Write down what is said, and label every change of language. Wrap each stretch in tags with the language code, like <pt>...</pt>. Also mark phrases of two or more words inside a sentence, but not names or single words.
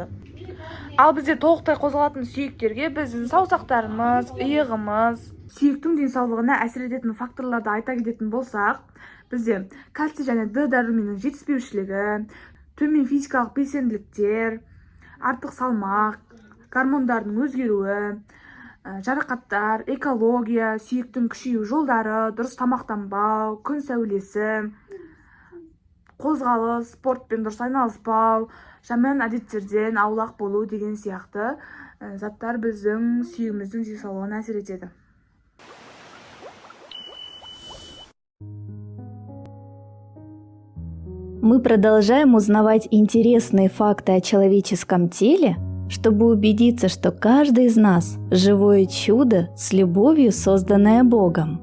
<kk>Ал бізде толықтай қозғалатын сүйектерге біздің саусақтарымыз, иығымыз, сүйектің денсаулығына әсер ететін факторларды айта кететін болсақ, бізде кальций және Д дәрумενінің жетіспеушілігі, төмен физикалық белсенділіктер, артық салмақ, гормондардың өзгеруі, жарақаттар, экология, сүйектің күшею жолдары, дұрыс тамақтанбау, күн сәулесі, қозғалыс, спортпен дұрыс айналыспау, жаман әдеттерден аулақ болу деген сияқты заттар біздің сүйегіміздің денсаулығына әсер етеді.</kk> <ru>Мы продолжаем узнавать интересные факты о человеческом теле, чтобы убедиться, что каждый из нас – живое чудо с любовью, созданное Богом.</ru>